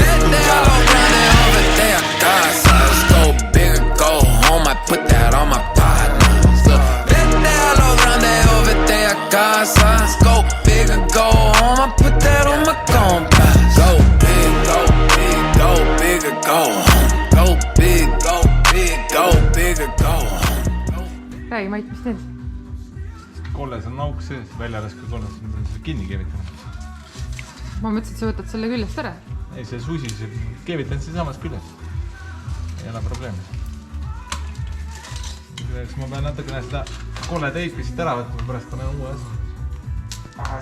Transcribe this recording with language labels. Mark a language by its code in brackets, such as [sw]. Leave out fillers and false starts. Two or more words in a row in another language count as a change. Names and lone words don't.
[en] Drop around and over there, casa. Let's go big or go home, I put that on my partners. Bet that all around and over there, casa. Let's go big or go home, I put that on my compass. Go big, go big, go big or go home. Go big, go big, go big or go home. [et] Räägi, Mait, mis teed? Kolles on auk sees, väljalasku kolles, ma pean seda kinni keevitama. Ma mõtlesin, et sa võtad selle küljest ära. Ei, see susis, keevitan see samas küljes. Ei ole probleemi. Ma pean natukene seda kolle teipi siit ära võtma, pärast panen uue asja.